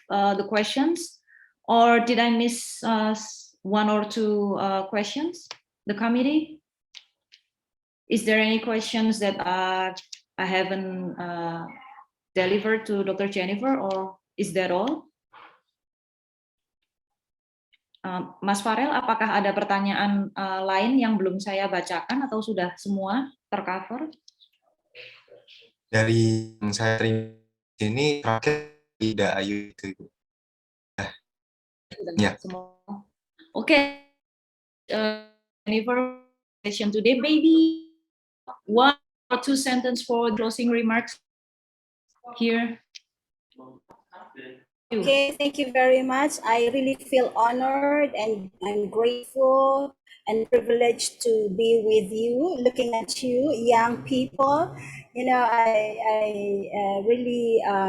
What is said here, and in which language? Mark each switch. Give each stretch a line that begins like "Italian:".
English: The questions, or did I miss one or two questions? The committee. Is there any questions that I haven't delivered to Dr. Jennifer, or is that all?
Indonesian: Mas Farel, apakah ada pertanyaan lain yang belum saya bacakan atau sudah semua tercover? Dari yang saya terima ini terakhir tidak Ayu itu Ibu. Ya. Semua. Okay.
English: Jennifer, session today, maybe one or two sentences for closing remarks here. Okay, thank you very much. I really feel honored and I'm grateful and privileged to be with you, looking at you, young people. I really